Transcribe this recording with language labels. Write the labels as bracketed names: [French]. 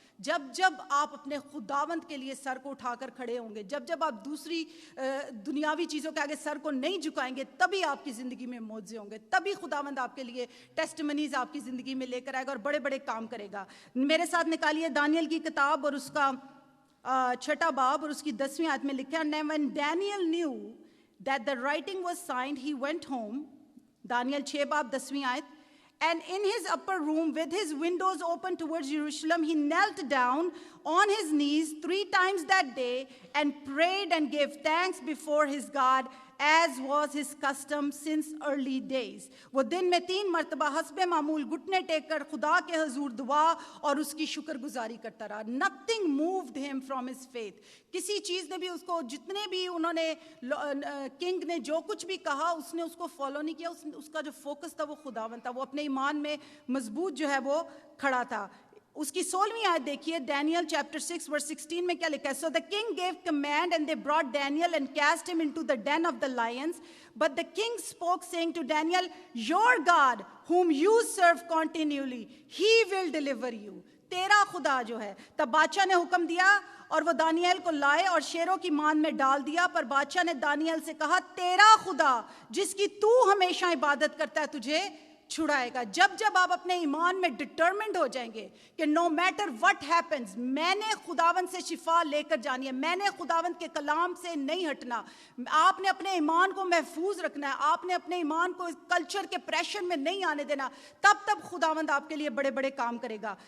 [Urdu] جب جب آپ اپنے خداوند کے لیے سر کو اٹھا کر کھڑے ہوں گے, جب جب آپ دوسری دنیاوی چیزوں کے آگے سر کو نہیں جھکائیں گے, تبھی آپ کی زندگی میں معجزے ہوں گے, تبھی خداوند آپ کے لیے ٹیسٹمنیز آپ کی زندگی میں لے کر آئے گا اور بڑے بڑے کام کرے گا. میرے ساتھ نکالیے دانیل کی کتاب اور اس کا 6 باب اور اس کی 10ویں آیت میں لکھا ہے, [English] when Daniel knew that the writing was signed, he went home. [Urdu] دانیل 6 باب 10ویں آیت. [English] And in his upper room with his windows open towards Jerusalem, he knelt down on his knees 3 times that day and prayed and gave thanks before his God as was his custom since early days. [Urdu] وہ دن میں 3 مرتبہ حسب معمول گھٹنے ٹیک کر خدا کے حضور دعا اور اس کی شکر گزاری کرتا رہا. [English] Nothing moved him from his faith. [Urdu] کسی چیز نے بھی اس کو, جتنے بھی انہوں نے کنگ نے جو کچھ بھی کہا, اس نے اس کو فالو نہیں کیا. اس کا جو فوکس تھا وہ خداوند تھا, وہ اپنے ایمان میں مضبوط جو ہے وہ کھڑا تھا. اس کی 16ویں آیت دیکھیے, [English] Daniel chapter 6 verse 16 [Urdu] میں کیا لکھا ہے. [English] So the king gave command and they brought Daniel and cast him into the den of the lions. But the king spoke saying to Daniel, your God whom you serve continually, he will deliver you. [Urdu] تیرا خدا جو ہے. تب بادشاہ نے حکم دیا اور وہ دانیال کو لائے اور شیروں کی مان میں ڈال دیا. پر بادشاہ نے دانیال سے کہا, تیرا خدا جس کی تو ہمیشہ عبادت کرتا ہے تجھے چھڑائے گا. جب جب آپ اپنے ایمان میں ڈٹرمنڈ ہو جائیں گے کہ [English] no matter what happens, [Urdu] میں نے خداوند سے شفا لے کر جانی ہے, میں نے خداوند کے کلام سے نہیں ہٹنا, آپ نے اپنے ایمان کو محفوظ رکھنا ہے, آپ نے اپنے ایمان کو کلچر کے پریشر میں نہیں آنے دینا, تب خداوند آپ کے لیے بڑے بڑے کام کرے گا.